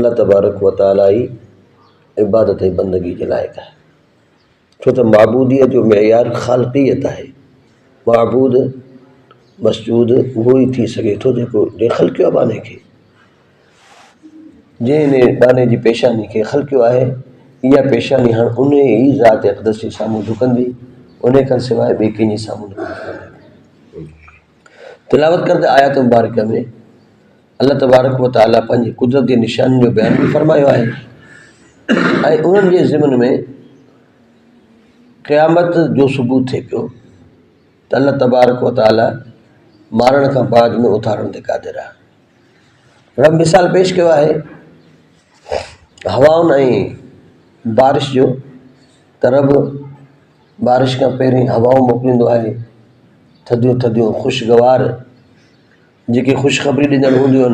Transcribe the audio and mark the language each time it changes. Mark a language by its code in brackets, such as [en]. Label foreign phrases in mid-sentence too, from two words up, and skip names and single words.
[ar] الله تبارك وتعالى [sd] ही इबादत ऐं बंदगी जे लाइक़ु आहे। छो त माबूदीअ जो मेयार ख़ालिक़ियत आहे। माबूद मसजूद उहो ई थी सघे थो जेको जंहिं ख़लक़ियो आहे बाने खे, जंहिं बाने जी पेशानी खे ख़लक़ियो आहे। इहा पेशानी हाणे उन ई ज़ात अक़दस जे साम्हूं झुकंदी, उन खां सवाइ ॿिए कंहिंजे साम्हूं न झुकंदी। तिलावत करदे आयत मुबारक में [ar] الله تبارك وتعالى [sd] पंहिंजी कुदरत जी निशानी जो बयान बि फरमायो आहे ऐं उन्हनि जे ज़िमन में क़यामत जो सबूत थिए पियो त [ar] الله تبارك وتعالى [sd] मारण खां बाद में उथारण ते क़ादिर आहे। रब मिसाल पेश कयो आहे हवाउनि ऐं बारिश जो, त रब बारिश खां पहिरीं हवाऊं मोकिलींदो आहे, थधियूं थधियूं ख़ुशगवार जेके ख़ुशख़बरी ॾींदड़ हूंदियूं आहिनि।